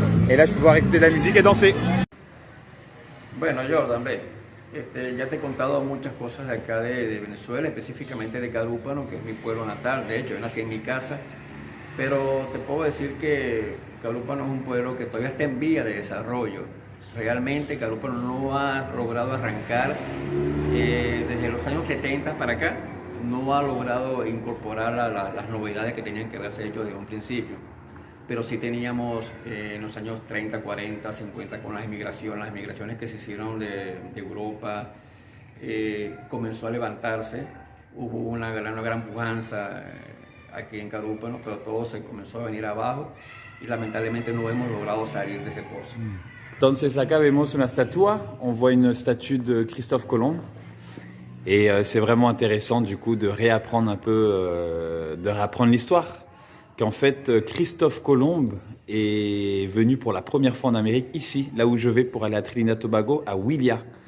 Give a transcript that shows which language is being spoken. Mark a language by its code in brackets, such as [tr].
[fr] Et là je peux pouvoir écouter de la musique et danser. [es] Bueno, Jordan, ve, ya te he contado muchas cosas de acá de Venezuela, específicamente de Carúpano, que es mi pueblo natal. De hecho, yo nací en mi casa, pero te puedo decir que Carúpano es un pueblo que todavía está en vía de desarrollo. Realmente Carúpano no ha logrado arrancar desde los años 70 para acá, no ha logrado incorporar las novedades que tenían que haberse hecho desde un principio. Pero sí teníamos en los años 30, 40, 50 con las migraciones que se hicieron de Europa, comenzó a levantarse hubo una gran pujanza aquí en Carúpano, pero todo se comenzó a venir abajo y lamentablemente no hemos logrado salir de ese pozo. Entonces acá vemos una estatua, [fr] on voit une statue de Christophe Colomb. Et c'est vraiment intéressant du coup de réapprendre un peu, de réapprendre l'histoire. Qu'en fait, Christophe Colomb est venu pour la première fois en Amérique, ici, là où je vais pour aller à Trinidad Tobago, à Willia.